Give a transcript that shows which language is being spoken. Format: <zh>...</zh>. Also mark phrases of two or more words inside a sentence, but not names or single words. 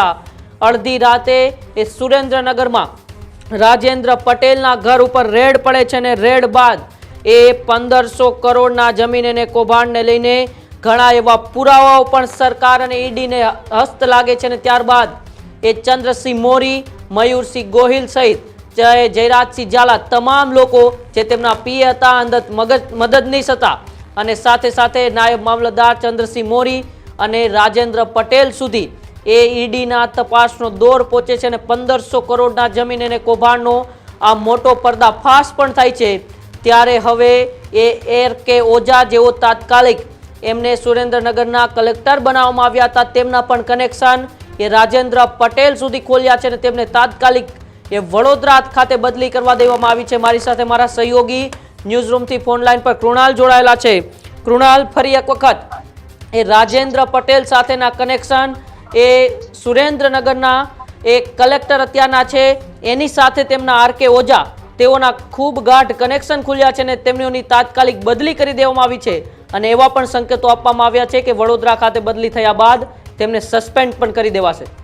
<gu>અર્ધી રાતે સુરેન્દ્રનગરમાં રાજેન્દ્ર પટેલના ઘર ઉપર રેડ પડે છે ને રેડ બાદ 1500 કરોડના જમીન અને કૌભાંડને લઈને ઘણા એવા પુરાવાઓ પણ સરકાર અને ઈડીને હસ્ત લાગે છે। ત્યારબાદ ચંદ્રસિંહ મોરી, મયૂરસિંહ ગોહિલ સહિત જયરાજસિંહ ઝાલા તમામ લોકો જે તેમના પીએ હતા, મદદનીશ હતા અને સાથે સાથે નાયબ મામલતદાર ચંદ્રસિંહ મોરી અને રાજેન્દ્ર પટેલ સુધી ઈડીના તપાસનો દૌર પહોંચે છે। 1500 કરોડના જમીન અને કૌભાંડનો આ મોટો પર્દાફાશ પણ થાય છે। ત્યારે હવે આર.કે. ઓઝા જેઓ તાત્કાલિક એમને સુરેન્દ્રનગરના કલેક્ટર બનાવવામાં આવ્યા હતા તેમના પણ કનેક્શન રાજેન્દ્ર પટેલ સુધી ખોલ્યા છે ને તેમને તાત્કાલિક વડોદરા ખાતે બદલી કરવા દેવામાં આવી છે। મારી સાથે મારા સહયોગી ન્યૂઝરૂમ થી ફોન લાઇન પર કૃણાલ જોડાયેલા છે। કૃણાલ, ફરી એક વખત રાજેન્દ્ર પટેલ સાથેના કનેક્શન સુરેન્દ્રનગરના કલેક્ટર અત્યારના છે એની સાથે તેમના આર.કે. ઓઝા તેઓના ખૂબ ગાઢ કનેક્શન ખુલ્યા છે ને તેમની તાત્કાલિક બદલી કરી દેવામાં આવી છે અને એવા પણ સંકેતો આપવામાં આવ્યા છે કે વડોદરા ખાતે બદલી થયા બાદ તેમને સસ્પેન્ડ પણ કરી દેવાશે।</gu>